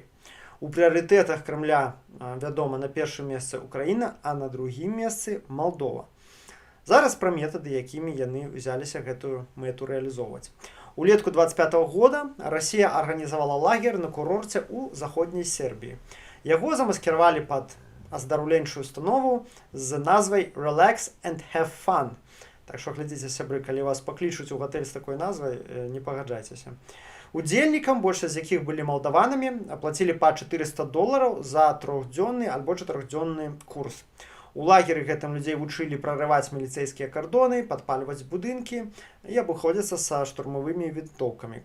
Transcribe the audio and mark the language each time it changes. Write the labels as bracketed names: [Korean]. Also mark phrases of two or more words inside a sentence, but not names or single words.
[Belarusian] У прыярытэтах Крамля, вядома, на першым месцы Украіна, а на другім месцы Малдова. Зараз пра метады, якімі яны ўзяліся гэтую мэту рэалізоўваць. Улетку 25-го года Расія арганізавала лагер на курорце ў заходняй Сербіі. Яго замаскіравалі пад аздараўленчую установу з назвай «Relax and have fun». Так што глядзіце, сябры, калі вас паклічуць у гатэль з такой назвай, не пагаджайцеся. Удзельнікам, большасць з якіх былі малдаванамі, аплацілі па $400 за 3-дзённы альбо 4-дзённы курс. У лагеры гэтым людзей вучылі прарываць міліцэйскія кардоны, падпальваць будынкі і абыходзіцца са штурмавымі вінтоўкамі.